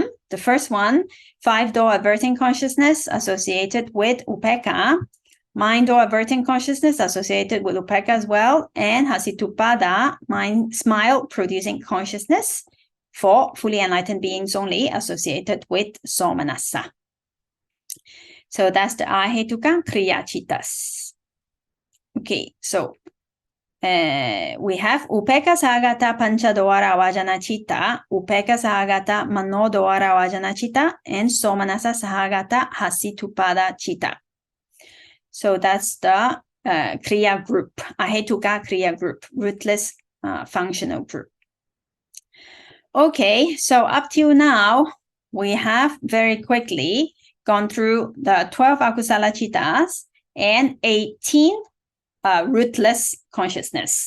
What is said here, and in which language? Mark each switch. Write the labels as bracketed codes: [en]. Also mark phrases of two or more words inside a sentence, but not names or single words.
[en] The first one, 5 door averting consciousness associated with upekkha, mind door averting consciousness associated with upekkha as well, and Hasitupada, mind smile producing consciousness for fully enlightened beings only associated with somanasa. So that's the [pi] Ahetuka Kriya Chittas. [en] Okay, so we have [pi] Upeka Sahagata Panchadwara Vajana Chitta, Upeka Sahagata Manodwara Vajana Chitta, and Somanasa Sahagata Hasitupada Chitta. [en] So that's the Kriya group, [pi] Ahetuka Kriya [en] group, rootless functional group. Okay, so up till now, we have very quickly gone through the 12 [pi] Akusala Chittas [en] and 18 rootless consciousness.